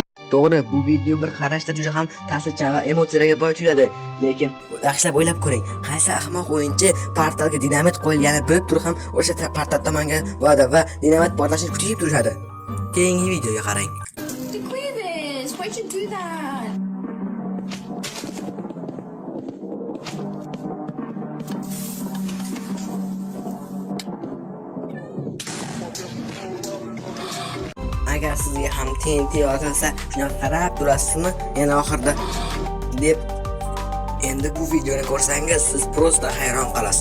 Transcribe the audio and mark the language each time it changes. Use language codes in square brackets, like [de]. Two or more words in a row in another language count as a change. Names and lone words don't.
[uz] To'g'ri, bu video bir qarashda juda ham ta'sirchan va emotsiyalarga boy tuyuladi. Lekin yaxshilab o'ylab ko'ring. Qaysi ahmoq o'yinchi portalga dinamit qo'yilgani bilib turib ham o'sha portal tomonga boradi va dinamit portlashini kutib turishadi. Keyingi videoga qarang. [en] Declare this. Why'd you do that? [uz] Agar sizga ham TNT yozilsa, shuni qarab turasizmi? Yana oxirida deb endi bu videoni ko'rsangiz siz prosta hayron qolasiz.